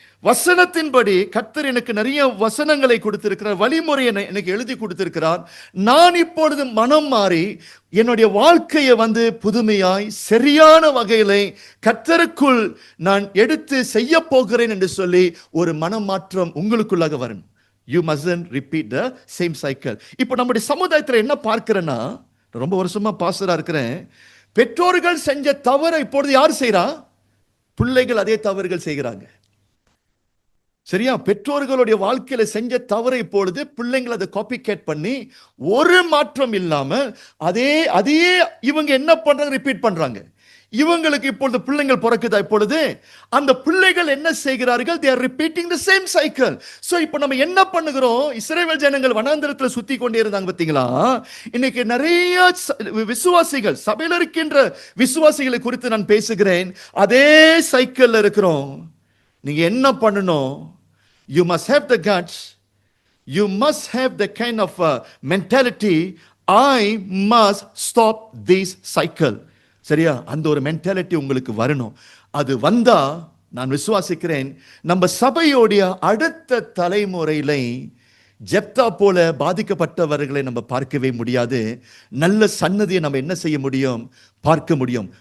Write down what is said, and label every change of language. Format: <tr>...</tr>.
<ta>வசனத்தின்படி கர்த்தர் எனக்கு நிறைய வசனங்களை கொடுத்திருக்கிறார், வழிமுறையை எனக்கு எழுதி கொடுத்திருக்கிறார். நான் இப்பொழுது மனம் மாறி என்னுடைய வாழ்க்கையை வந்து புதுமையாய் சரியான வகையிலே கர்த்தருக்குள் நான் எடுத்து செய்ய போகிறேன் என்று சொல்லி ஒரு மனமாற்றம் உங்களுக்குள்ளாக வரணும்.</ta> <en>You mustn't repeat the same cycle.</en> <ta>இப்போ நம்முடைய சமுதாயத்தில் என்ன பார்க்கிறேன்னா, ரொம்ப வருஷமா பாஸ்டரா இருக்கிறேன், பெற்றோர்கள் செஞ்ச தவறை இப்பொழுது யார் செய்யறா? பிள்ளைகள் அதே தவறுகள் செய்கிறாங்க. சரியா? பெற்றோர்களுடைய வாழ்க்கையில செஞ்ச தவறை இப்பொழுது பிள்ளைங்கள் அதை காப்பி கேட் பண்ணி ஒரு மாற்றம் இல்லாம அதே இவங்க என்ன பண்றாங்க? ரிப்பீட் பண்றாங்க. இவங்களுக்கு இப்பொழுது பிள்ளைகள் பிறக்குதா? இப்பொழுது அந்த பிள்ளைகள் என்ன செய்கிறார்கள்?</ta> <en>they are repeating the same cycle.</en> <ta>so இப்போ நம்ம என்ன பண்ணுகிறோம்? இஸ்ரவேல் ஜனங்கள் வனாந்தரத்துல சுத்தி கொண்டே இருந்தாங்க பாத்தீங்களா? இன்னைக்கு நிறைய விசுவாசிகள், சபையில இருக்கின்ற விசுவாசிகளை குறித்து நான் பேசுகிறேன். அதே சைக்கிள்ல இருக்கிறோம். நீங்க என்ன பண்ணணும்?</ta> <en>You must have the guts, you must have the kind of mentality, I must stop this cycle.</en> <ta>சரியா? அந்த ஒரு மென்டாலிட்டி உங்களுக்கு வரணும். அது வந்தா நான் விசுவாசிக்கிறேன், நம்ம சபையோடைய அடுத்த தலைமுறையில ஜெப்தா போல பாதிக்கப்பட்டவர்களை நம்ம பார்க்கவே முடியாது. நல்ல சன்னதியை நம்ம என்ன செய்ய முடியும்? பார்க்க முடியும்.</ta>